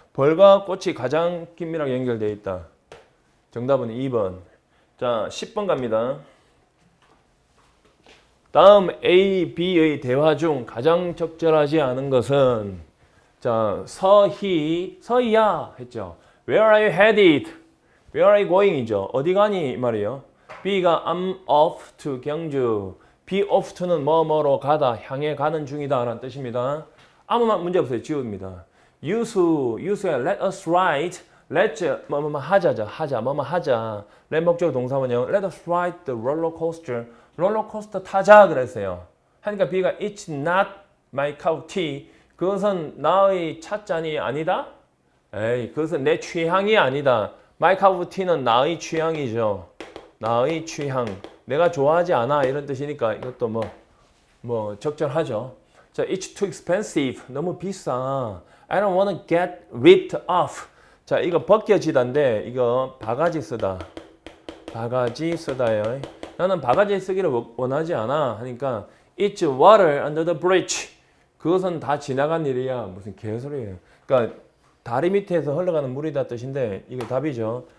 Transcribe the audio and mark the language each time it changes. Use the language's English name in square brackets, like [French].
[Korean] 벌과 꽃이 가장 긴밀하게 연결되어 있다. 정답은 2번. 자 10번 갑니다. 다음 A, B의 대화 중 가장 적절하지 않은 것은 자 서희야 했죠. [English] Where are you headed? Where are you going? [Korean] 이죠. 어디 가니? 이 말이에요. [English] B가 I'm off to 경주. [Korean] be off to는 뭐뭐로 가다, 향해 가는 중이다 라는 뜻입니다. 아무 문제 없어요. 지웁니다. [English] 유수야 let us ride. [Korean] let's 뭐뭐 하자 뭐뭐 하자. [English] let [Korean] 목적 동사원형 [English] let us ride the roller coaster. [Korean] 롤러코스터 타자 그랬어요. 하니까 B가 [English] it's not my cup of tea. [Korean] 그것은 나의 찻잔이 아니다? 에이, 그것은 내 취향이 아니다. My cup of tea는 나의 취향이죠. 나의 취향. 내가 좋아하지 않아 이런 뜻이니까 이것도 뭐 적절하죠. [English] 자, it's too expensive. [Korean] 너무 비싸. [English] I don't want to get ripped off. [Korean] 자, 이거 벗겨지다인데 이거 바가지 쓰다. 바가지 쓰다요. 나는 바가지 쓰기를 원하지 않아 하니까 [English] It's water under the bridge. [Korean] 그것은 다 지나간 일이야. 무슨 개소리예요. 그러니까 다리 밑에서 흘러가는 물이다 뜻인데 이게 답이죠.